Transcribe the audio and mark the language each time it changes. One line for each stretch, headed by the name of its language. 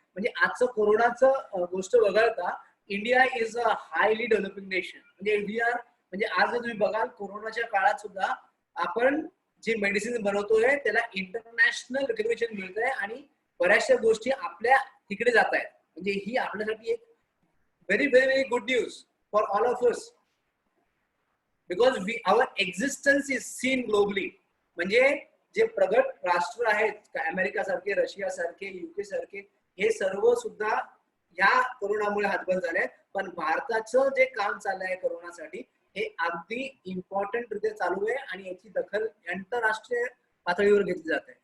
Marathi: म्हणजे आजचं कोरोनाचं गोष्ट वगळता
English: India is a highly developing nation.
Marathi: म्हणजे इंडिया म्हणजे आज जर तुम्ही बघाल कोरोनाच्या काळात सुद्धा आपण जे मेडिसिन बनवतोय त्याला इंटरनॅशनल रिकग्निशन मिळतंय आणि बऱ्याचशा गोष्टी आपल्या तिकडे जात आहेत. म्हणजे ही आपल्यासाठी एक
English: Very good news for all of us, because our existence is seen globally.
Marathi: म्हणजे जे प्रगत राष्ट्र आहेत अमेरिका सारखे, रशिया सारखे, युके सारखे, हे सर्व सुद्धा या कोरोनामुळे हातबंद झाले. पण भारताचं जे काम चाललंय कोरोनासाठी हे अगदी इम्पॉर्टंट रित्या चालू आहे आणि याची दखल आंतरराष्ट्रीय पातळीवर घेतली जाते.